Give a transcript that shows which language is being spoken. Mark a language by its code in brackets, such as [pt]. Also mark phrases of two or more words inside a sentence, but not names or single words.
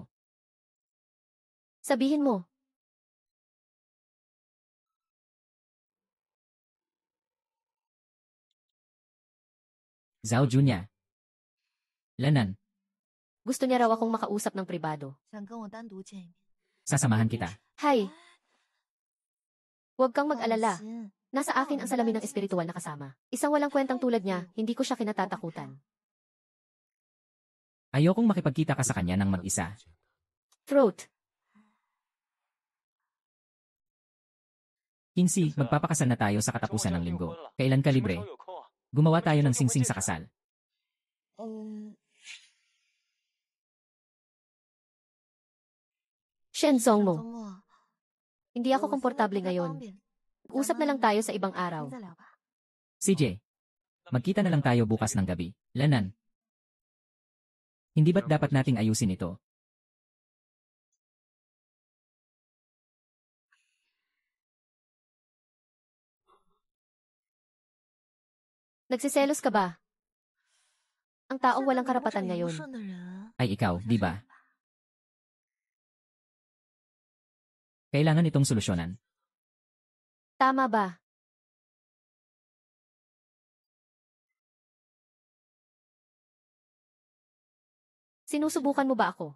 [tl] Sabihin mo. Zhao Junya. Lanan, Gusto niya raw akong makausap ng pribado. [zh] 想跟我单独见一面。 [tl] sasamahan kita. Hay, huwag kang [zh] 放 [tl] mag-alala. [zh] 心， [tl] Nasa akin ang salamin ng espiritual na kasama. Isang walang kwentang tulad niya, hindi ko siya kinatatakutan. Ayokong makipagkita ka sa kanya ng mag-isa. Throat. Kinsey, magpapakasal na tayo sa katapusan ng linggo. Kailan ka libre? Gumawa tayo ng singsing sa kasal. [zh] 嗯， Shenzong 周 mo. 末 [tl] Hindi ako komportable ngayon. Usap na lang tayo sa ibang araw. [zh] 再聊吧。 [tl] CJ, magkita na lang tayo bukas ng gabi. Lanan. Hindi ba't dapat nating ayusin ito? Nagsiselos ka ba? Ang taong [zh] 现在 [tl] walang [zh] 你不是 [tl] karapatan [zh] 一不 [tl] ngayon. [zh] 顺的人， [tl] Ay ikaw, di ba? Kailangan itong solusyonan. Tama ba? Sinusubukan mo ba ako?